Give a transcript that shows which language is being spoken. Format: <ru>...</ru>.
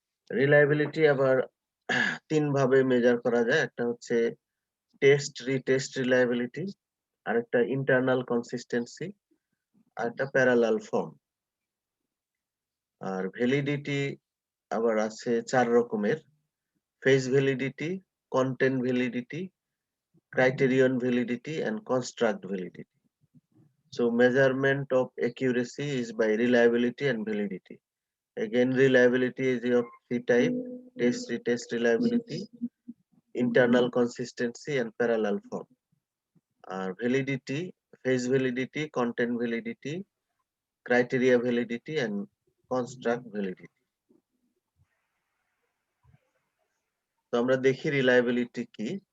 <bn>Reliability আবার তিন ভাবে মেজার করা যায়, একটা হচ্ছে টেস্ট রিটেস্ট রিলায়েবিলিটি, আরেকটা ইন্টারনাল কনসিস্টেন্সি, আর একটা প্যারালাল ফর্ম। আর ভ্যালিডিটি আবার আছে চার রকমের: phase validity, content validity,</bn> <en>criterion validity and construct validity. So measurement of accuracy is by reliability and validity. Again, reliability is of three type: test retest reliability, internal consistency and parallel form. Validity, phase validity, content validity, criteria validity and construct validity.</en> <bn>তো আমরা দেখি reliability কি।</bn>